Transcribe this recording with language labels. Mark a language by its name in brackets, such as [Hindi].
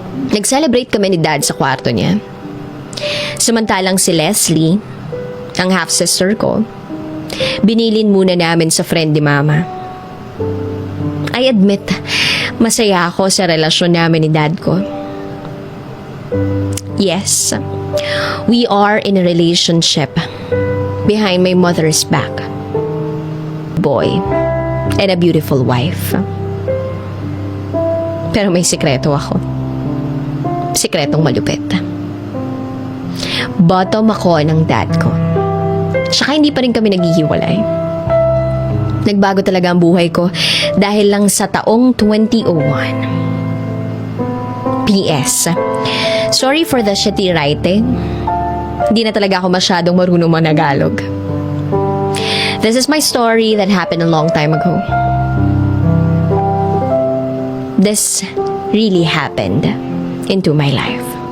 [Filipino] Nag-celebrate kami ni Dad sa kwarto niya. Samantalang si Leslie, ang half-sister ko, binilin muna namin sa friend ni Mama. I admit, masaya ako sa relasyon namin ni Dad ko. [English] Yes, we are in a relationship behind my mother's back. Boy and a beautiful wife. [Filipino] Pero may sikreto ako. Sikretong malupit. Bottom ako ng dad ko. Tsaka hindi pa rin kami naghihiwalay. Nagbago talaga ang buhay ko dahil lang sa taong 2001. [English] P.S. Sorry for the shitty writing. [Filipino] Hindi na talaga ako masyadong marunong managalog. [English] This is my story that happened a long time ago. This really happened into my life.